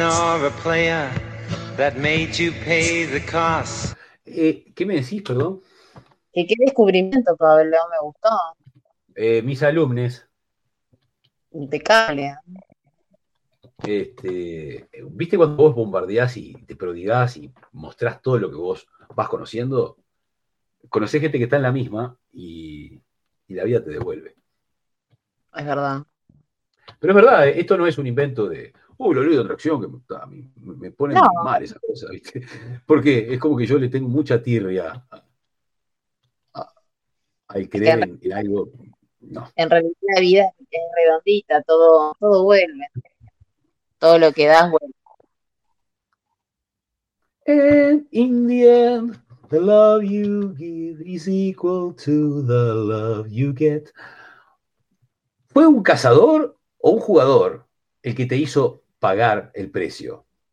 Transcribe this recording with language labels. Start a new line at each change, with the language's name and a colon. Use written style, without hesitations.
English: or a player that made you pay the cost?
Spanish: ¿Qué me decís, perdón? ¿Qué descubrimiento, Pablo? Me gustó. Mis alumnos. Impecable. ¿Viste cuando vos bombardeás y te prodigás y mostrás todo lo que vos vas conociendo? Conocés gente que está en la misma y la vida te devuelve. Es verdad. Pero es verdad, esto no es un invento de lo leo de otra acción, que a mí me pone mal esa cosa, ¿viste? Porque es como que yo le tengo mucha tirria al creer en algo. No. En realidad la vida es redondita, todo vuelve. Todo lo que das vuelve.
English: And in the end, the love you give is equal to the love you get.
Spanish: ¿Fue un cazador o un jugador el que te hizo pagar el precio?